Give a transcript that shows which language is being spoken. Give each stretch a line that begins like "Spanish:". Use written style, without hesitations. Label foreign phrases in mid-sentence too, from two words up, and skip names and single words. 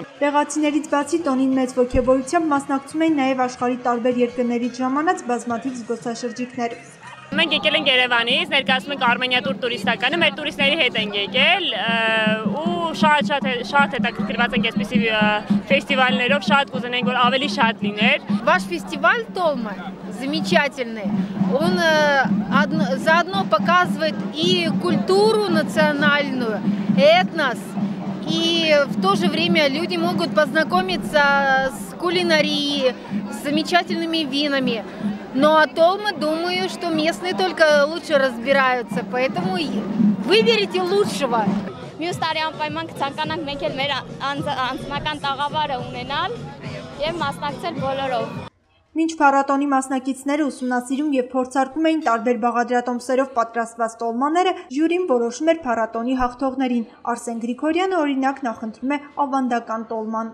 Armenian: Տեղացիներից բացի տոնին մեծ ոգևորությամբ մասնակցում էին նաև աշխարհի տարբեր երկրներից ժամանած բազմաթիվ զբոսաշրջիկներ։ Մենք եկել ենք Երևանից, ներկայացնում ենք Արմենիա տուրիստականը, մեր տուրիստների հետ ենք եկել ու շատ հետաքրքրված ենք այսպիսի ֆեստիվալներով, շատ կուզենենք, որ ավելի շատ լիներ։
Russian: Ваш фестиваль Толма замечательный. Он заодно показывает и культуру национальную, этнос, и в то же время люди могут познакомиться с кулинарией, с замечательными винами. Но о Толма, думаю, что местные только лучше разбираются, поэтому выберите лучшего.
Armenian: Մյուս տարի անպայման կցանկանանք մենք էլ մեր անձնական տաղավարը ունենալ եւ մասնակցել բոլորով։ Մինչ փառատոնի մասնակիցները ուսումնասիրում եւ փորձարկում էին տարբեր բաղադրատոմսերով պատրաստված տոլմաները, ժյուրին որոշում էր փառատոնի հաղթողներին։ Արսեն Գրիգորյանը օրինակ նախընտրում է ավանդական տոլման։